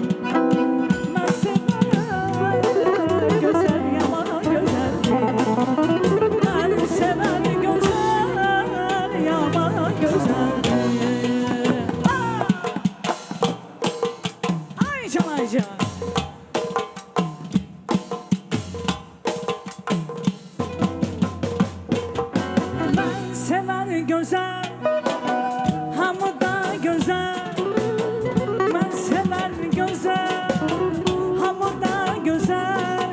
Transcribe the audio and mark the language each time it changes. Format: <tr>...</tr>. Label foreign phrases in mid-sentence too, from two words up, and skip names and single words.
<az>Mən sevən gözəl, yaman gözəldir. Mən sevən gözəl, yaman gözəldir. Aycan, Aycan.</az> <tr>Ben seven güzel, hamıdan güzel. Ben seven güzel, hamıdan güzel.</tr>